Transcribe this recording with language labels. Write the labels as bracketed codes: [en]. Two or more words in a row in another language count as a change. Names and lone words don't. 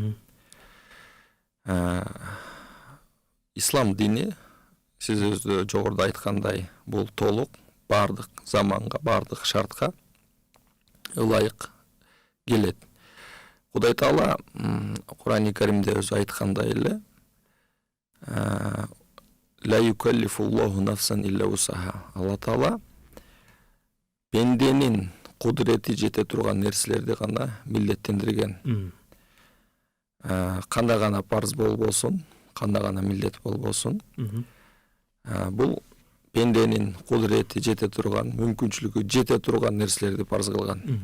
[ky] Ислам дини, сиз өзү жогоруда айткандай, бул толук бардык заманга, бардык шартка ылайык келет. Кудай Таала Кур'ан-ы Каримде өзү айткандай эле, [ar] لا يكلف الله نفسا إلا وسعها. [ky] Алла Таала бенденин кудурети жете турган нерселерди гана милдеттендирген. Кандай гана парз болбосун, кандай гана милдет болбосун, бул бенденин кудурети жете турган, мүмкүнчүлүгү жете турган нерселерди парз кылган.